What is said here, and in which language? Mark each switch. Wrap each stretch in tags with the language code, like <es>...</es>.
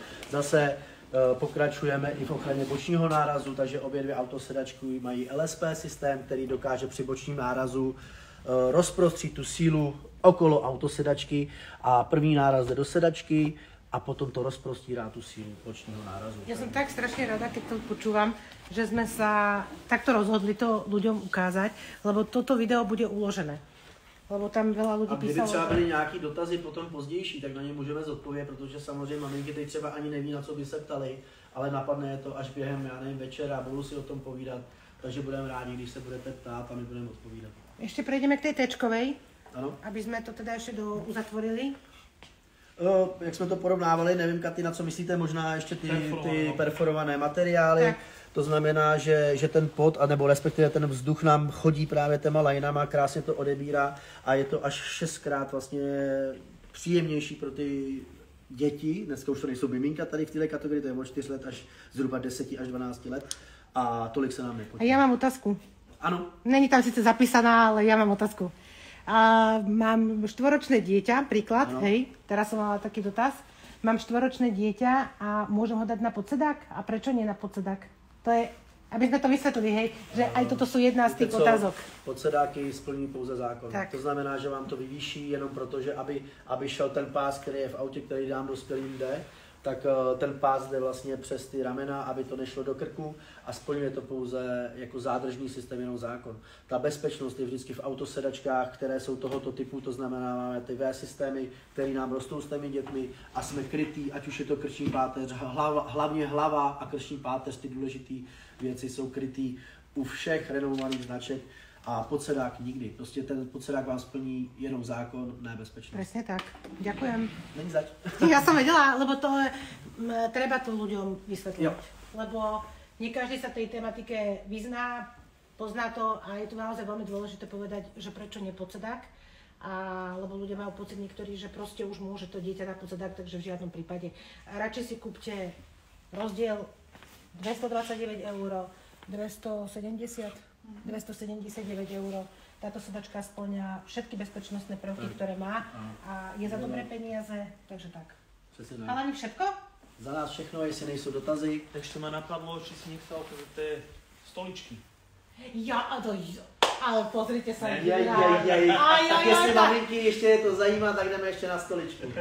<cs>Zase pokračujeme i v ochraně bočního nárazu, takže obě dvě autosedačky mají LSP systém, který dokáže při bočním nárazu rozprostřít tu sílu okolo autosedačky a první náraz jde do sedačky a potom to rozprostírá tu sílu bočního nárazu.</cs> <sk>Ja som tak strašne rada, keď to počúvam, že sme sa takto rozhodli to ľuďom ukázať, lebo toto video bude uložené. Lebo tam veľa ľudí písalo.</sk> <cs>A kdyby třeba byly nějaký dotazy potom pozdější, tak na ně můžeme zodpovědět, protože samozřejmě maminky teď třeba ani neví, na co by se ptali, ale napadne je to až během, já nevím, večera a budou si o tom povídat, takže budeme rádi, když se budete ptát a my budeme odpovídat.</cs> <sk>Ešte prejdeme k tej téčkovej,</sk> <cs>ano.</cs> <sk>Aby sme to teda ešte uzatvorili.</sk> <cs>Jak jsme to porovnávali, nevím, Katy, na co myslíte, možná ještě ty perforované materiály. Tak. To znamená, že ten pot, anebo respektive ten vzduch nám chodí právě těma lajnama, krásně to odebírá a je to až 6krát vlastně příjemnější pro ty děti. Dneska už to nejsou miminka tady v této kategorii, to je od 4 let až zhruba 10 až 12 let a tolik se nám nepotí.</cs> <sk>A ja mám otázku.</sk> <cs>Ano. Není tam</cs> <sk>síce zapísaná, ale ja mám otázku. Mám 4-ročné dieťa, príklad, hej, teraz som mala taký dotaz. Mám 4-ročné dieťa a môžem ho dať na podsedák? A prečo nie na podsedák? To je, aby sme to vysvetlili, hej, že aj toto sú jedna z tých otázok.</sk> <cs>Podsedáky splní pouze zákon. Tak. To znamená, že vám to vyvýší jenom proto, že aby šel ten pás, který je v autě, který dám dospělým jde, tak ten pás jde vlastně přes ty ramena, aby to nešlo do krku a splňuje to pouze jako zádržný systém, jenom zákon. Ta bezpečnost je vždycky v autosedačkách, které jsou tohoto typu, to znamená, máme ty V systémy, které nám rostou s těmi dětmi a jsme krytý, ať už je to krční páteř, hlavně hlava a krční páteř, ty důležité věci jsou krytý u všech renomovaných značek. A podsedák nikdy. Prostě ten podsedák vám splní jenom zákon, ne bezpečnosť.</cs> <sk>Presne tak. Ďakujem.</sk> <cs>Není zač.</cs> <sk>Ja som vedela, lebo to treba to ľuďom vysvetľovať. Lebo nie každý sa tej tematike vyzná, pozná to a je to naozaj veľmi dôležité povedať, že prečo nie podsedák. lebo ľudia majú pocit niektorí, že proste už môže to dieťa na pozadák, takže v žiadnom prípade. Radšej si kúpte rozdiel 229 €, 279 €. Táto sedačka spĺňa všetky bezpečnostné prvky, ktoré má a je za dobré peniaze, takže tak. Ale ani všetko?</sk> <cs>Za nás všechno, jestli nejsou dotazy.</cs> <sk>Ešte ma napadlo, či si nechcel tie stoličky. Ale pozrite sa.</sk> <cs>Tak jestli maminky ještě to zajímá, tak jdeme ještě na stoličku.</cs>